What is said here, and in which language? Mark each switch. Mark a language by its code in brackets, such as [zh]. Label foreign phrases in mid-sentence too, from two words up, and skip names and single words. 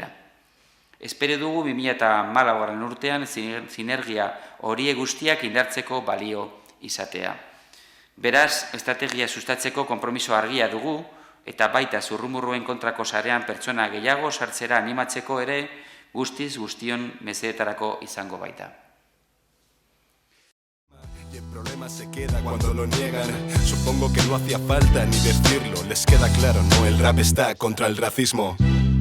[eu] Espero dugu 2014 urtean sinergia horiek guztiak indartzeko balio izatea. Beraz, estrategia sustatzeko konpromiso argia dugu, eta baita zurrumurruen kontrako sarean pertsona gehiago sartzera animatzeko ere guztiz guztion mesedetarako izango baita. [es] Y el problema se queda cuando lo niegan. Supongo que no hacía falta ni decirlo. Les queda claro, no, el rap está contra el racismo.